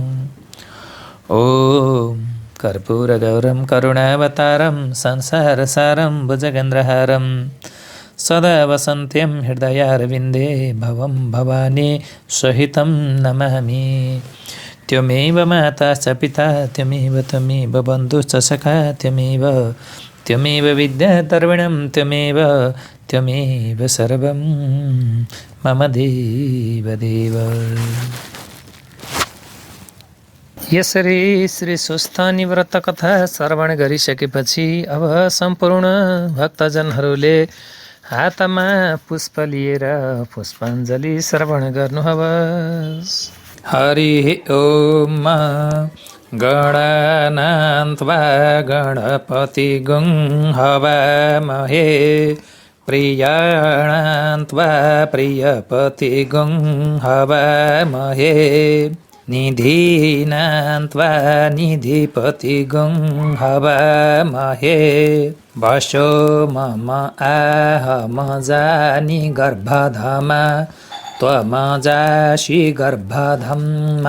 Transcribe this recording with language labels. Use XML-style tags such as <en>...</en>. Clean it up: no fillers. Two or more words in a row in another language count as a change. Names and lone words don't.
<sa>ओम कर्पूरगौरं करुणावतारं संसारसारं भुजगेन्द्रहारं सदा वसन्त्यं हृदयारविन्दे भवं भवानी सहितं नमामि। त्वमेव माता च पिता त्वमेव त्वमेव बन्धुश्च सखा त्वमेव विद्या द्रविणं त्वमेव सर्वं मम देवदेव।</sa> <ne>यसरी श्री सुस्तानी व्रत कथा श्रवण गरिसकेपछि अब सम्पूर्ण भक्तजनहरूले हातमा पुष्प लिएर पुष्पाञ्जली श्रवण गर्नुहोस्।</ne> <sa>हरि ओम गणानान्त्वा गणपति गुं हवामहे प्रियाणान्त्वा प्रियपति गुं हवामहे निधीनान्त्वा निधिपति गुं हवामहे वशो मम आहमजानि गर्भधमा त्वमजासि गर्भधम्मा।</sa>